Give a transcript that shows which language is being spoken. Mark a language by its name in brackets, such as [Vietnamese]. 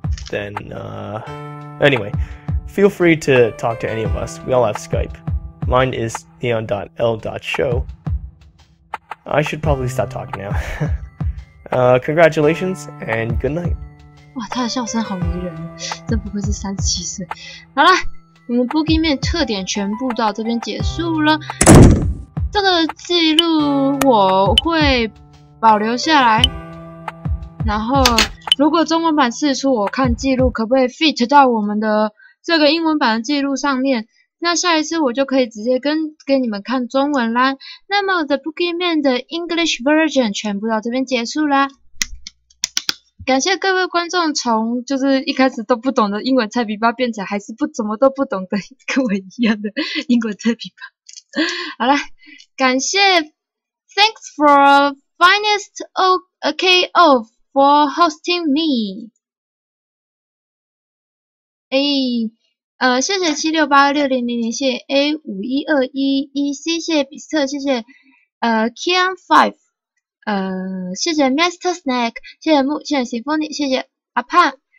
[English] Then, anyway, feel free to talk to any of us. We all have Skype. Mine is neon.l.show. I should probably stop talking now. Congratulations and good night. [Chinese] 哇，他的笑声好迷人，真不愧是37岁。好了，我们 Boogie 面特点全部到这边结束了。这个记录我会保留下来，然后如果中文版释出，我看记录可不可以 fit 到我们的这个英文版的记录上面。那下一次我就可以直接给你们看中文啦。那么 The Boogie Man 的 English version 全部到这边结束啦。感谢各位观众从就是一开始都不懂的英文菜逼八变成还是怎么都不懂的跟我一样的英文菜逼八。好了，感谢 [English] Thanks for finest KO for hosting me。 [Chinese] 谢谢7686000，谢谢 A51211，谢谢比斯特，谢谢Kian5，谢谢 Master Snack， 谢谢木，谢谢 Symphony， 谢谢阿胖。